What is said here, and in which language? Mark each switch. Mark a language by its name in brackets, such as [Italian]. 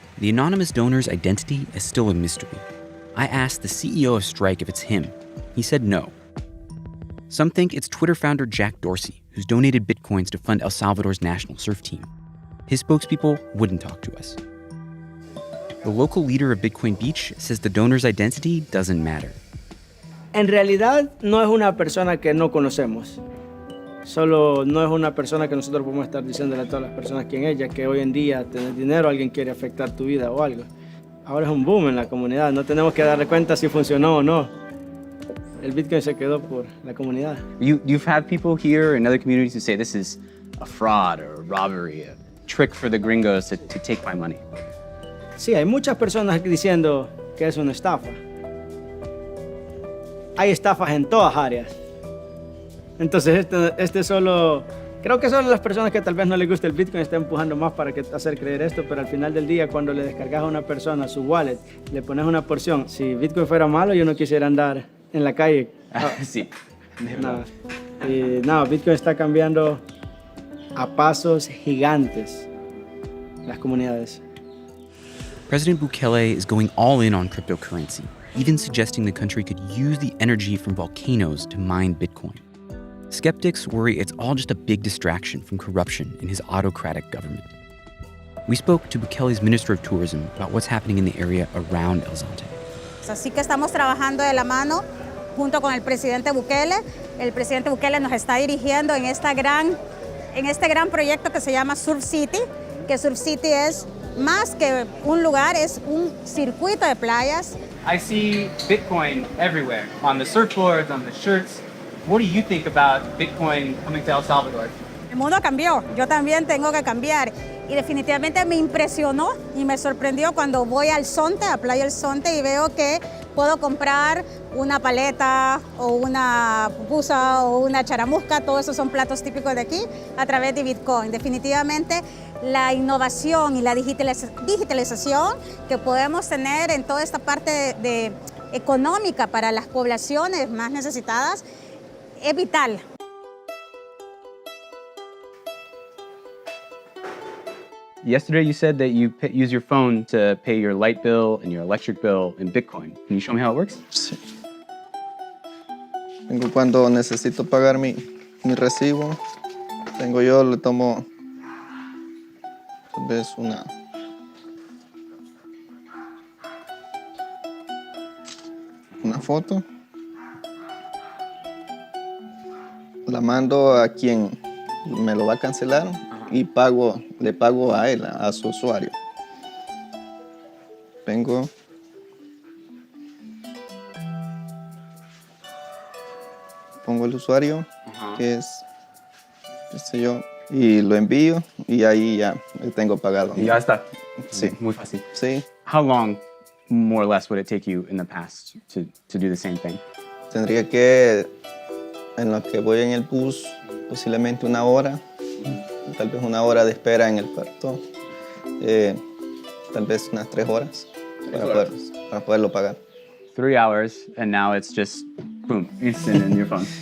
[English] The anonymous donor's identity is still a mystery. I asked the CEO of Strike if it's him. He said no. Some think it's Twitter founder Jack Dorsey, who's donated Bitcoins to fund El Salvador's national surf team. His spokespeople wouldn't talk to us. The local leader of Bitcoin Beach says the donor's identity doesn't matter. [Spanish] En realidad no es una persona que no conocemos. Solo no es una persona que nosotros podemos estar diciéndole a todas las personas quién es, ya que hoy en día tener dinero, alguien quiere afectar tu vida o algo. Ahora es un boom en la comunidad, no tenemos que darle cuenta si funcionó o no. El Bitcoin se quedó por la comunidad. [English] You've had people here in other communities who say this is a fraud or a robbery, a trick for the gringos to take my money. [Spanish] Sí, hay muchas personas diciendo que es una estafa. Hay estafas en todas áreas. Entonces este es solo Creo que solo las personas que tal vez no les guste el Bitcoin están empujando más para hacer creer esto, pero al final del día, cuando le descargas a una persona su wallet, le pones una porción. Si Bitcoin fuera malo, yo no quisiera andar en la calle. Sí. Nada. Y nada, Bitcoin está cambiando a pasos gigantes las comunidades. [English] President Bukele is going all in on cryptocurrency, even suggesting the country could use the energy from volcanoes to mine Bitcoin. Skeptics worry it's all just a big distraction from corruption in his autocratic government. We spoke to Bukele's Minister of Tourism about what's happening in the area around El Zonte. [Spanish] Así que estamos trabajando de la mano junto con el presidente Bukele. El presidente Bukele nos está dirigiendo en este gran proyecto que se llama Surf City, que Surf City es más que un lugar, es un circuito de playas. [English] I see Bitcoin everywhere, on the surfboards, on the shirts. What do you think about Bitcoin coming to El Salvador? [Spanish] El mundo cambió, yo también tengo que cambiar. Y definitivamente me impresionó y me sorprendió cuando voy al Zonte, a Playa El Zonte, y veo que puedo comprar una paleta o una pupusa o una charamusca, todos esos son platos típicos de aquí, a través de Bitcoin. Definitivamente la innovación y la digitalización que podemos tener en toda esta parte económica para las poblaciones más necesitadas es vital. [English] Yesterday you said that you use your phone to pay your light bill and your electric bill in Bitcoin. Can you show me how it works? [Spanish] Sí. Cuando necesito pagar mi recibo, le tomo tal vez una foto, la mando a quien me lo va a cancelar y le pago a él, a su usuario. Pongo el usuario, que es, qué sé yo, y lo envío y ahí ya tengo pagado. Y ya está. Sí. Muy fácil. Sí. [English] How long, more or less, would it take you in the past to do the same thing? [Spanish] Tendría que, en lo que voy en el bus, posiblemente una hora, tal vez una hora de espera en el puerto, tal vez unas 3 horas para poderlo pagar. [English] 3 hours, and now it's just, boom, instant in your phone.